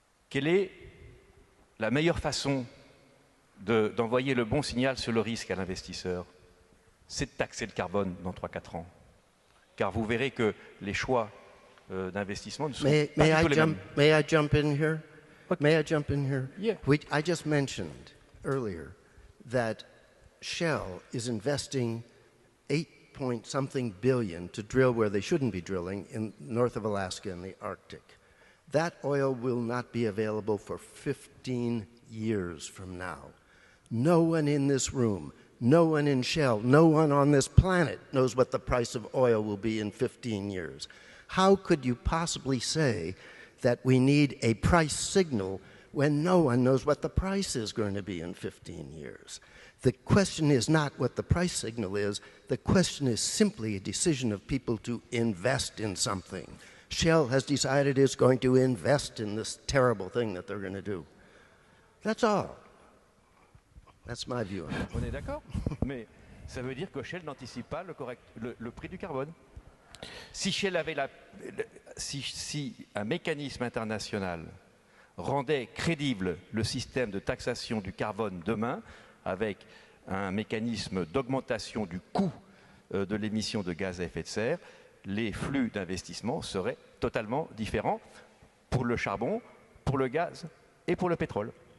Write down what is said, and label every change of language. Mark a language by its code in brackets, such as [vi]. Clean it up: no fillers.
[fr] Quelle est la meilleure façon d'envoyer le bon signal sur le risque à l'investisseur? C'est de taxer le carbone dans 3-4 ans. Car vous verrez que les choix d'investissement ne sont pas du tout les mêmes. [en] May I jump in here? Okay. May I jump in here? Yeah. I just mentioned earlier that Shell is investing 8-point-something billion to drill where they shouldn't be drilling in north of Alaska in the Arctic. That oil will not be available for 15 years from now. No one in this room, no one in Shell, no one on this planet knows what the price of oil will be in 15 years. How could you possibly say that we need a price signal when no one knows what the price is going to be in 15 years? The question is not what the price signal is. The question is simply a decision of people to invest in something. Shell has decided it's going to invest in this terrible thing that they're going to do. That's all. That's my view on it. [fr] On est d'accord? Mais ça veut dire que Shell n'anticipe pas le prix du carbone. Si Shell avait si un mécanisme international rendait crédible le système de taxation du carbone demain, avec un mécanisme d'augmentation du coût de l'émission de gaz à effet de serre, les flux d'investissement seraient totalement différents pour le charbon, pour le gaz et pour le pétrole.